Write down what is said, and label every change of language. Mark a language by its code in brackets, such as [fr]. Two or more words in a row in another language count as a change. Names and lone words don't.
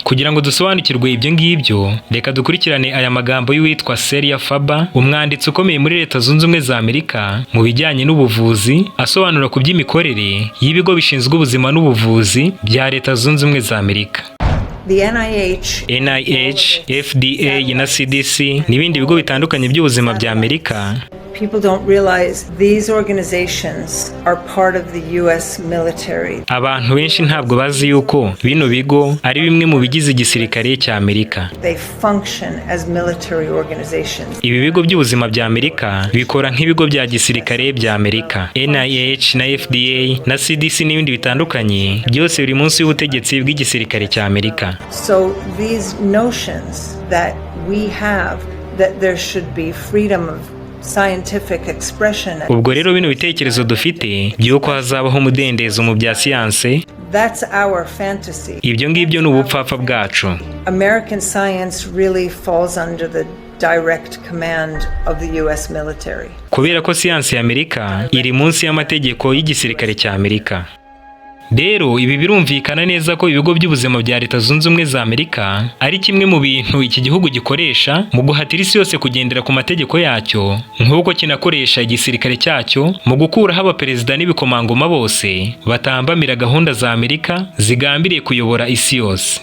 [rw] Kugira ngo dusobanukirwe ibyo ngibyo, reka dukurikirane aya magambo y'uwitwa Celia Faber, umwanditsi ukomeye muri Leta Zunze Ubumwe za Amerika mu bijyanye n'ubuvuzi, asobanura ku by'imikorere y'ibigo bishinzwe ubuzima n'ubuvuzi bya Leta Zunze Ubumwe za Amerika. The NIH, FDA na CDC n'ibindi bigo bitandukanye by'ubuzima bya Amerika. [en] People don't realize these organizations are part of the US military. [rw] Abantu benshi ntabwo bazi yuko bino bigo ari bimwe mu bigize igisirikare cya Amerika. [en] They function as military organizations. [rw] Ibi bigo by'ubuzima bya Amerika bikora nk'ibigo bya gisirikare bya Amerika. NIH na FDA na CDC n'ibindi bitandukanye byose biri munsi y'ubutegetsi bw'igisirikare cya Amerika. [en] So these notions that we have that there should be freedom of scientific expression. [rw] Ubwo rero bino bitekerezo dufite by'uko hazabaho umudendezo mu bya siyanse, [en] that's our fantasy. [rw] Ibyo ngibyo ni ubupfapfa bwacu. [en] American science really falls under the direct command of the US military. [rw] Kubera ko siyanse ya Amerika iri munsi y'amategeko y'igisirikare cya Amerika. Rero ibi birumvikana neza ko ibigo by'ubuzima bya Leta Zunze Ubumwe za Amerika ari kimwe mu bintu iki gihugu gikoresha mu guhatira isi yose kugendera ku mategeko yacyo, nk'uko kinakoresha igisirikare cyacyo mu gukuraho abaperezida n'ibikomangoma bose batambamira gahunda za Amerika zigambiriye kuyobora isi yose.